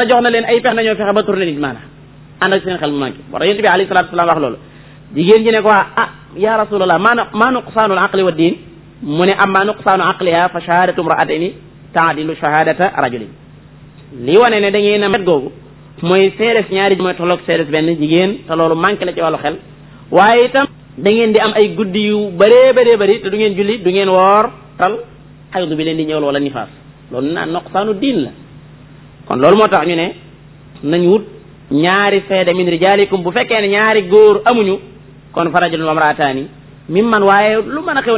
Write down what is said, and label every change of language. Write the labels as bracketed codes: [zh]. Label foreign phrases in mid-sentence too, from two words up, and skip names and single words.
[wo] jox na leen ay pex nañoo fexe ba tourné nit maanaam ànd ak seen xel mu manqué war yonent bi [ar] عليه الصلاة والسلام [wo] wax loolu jigéen ji ne ko [ar] يا رسول الله ما نقصان العقل والدين [wo] mu ne [ar] أما نقصان عقلها فشهادة امرأتين تعدل شهادة رجل [wo] lii wane ne da ngeen a met googu mooy seedes ñaari mooy tolloog seedes benn jigéen te loolu manqué la ci wàllu xel waaye itam da ngeen di am ay guddi yu bëree bëri te du ngeen julli du ngeen woor tal xaydu bi leen di ñëwal wala nifaas loolu naan [ar] نقصان دين [wo] la kon loolu moo tax ñu ne nañ wut ñaari seede [ar] من رجالكم [wo] bu fekkee ne ñaari góor amuñu kon [ar] فرجل وامرأتان ممن [wo] waaye lu mën a xew na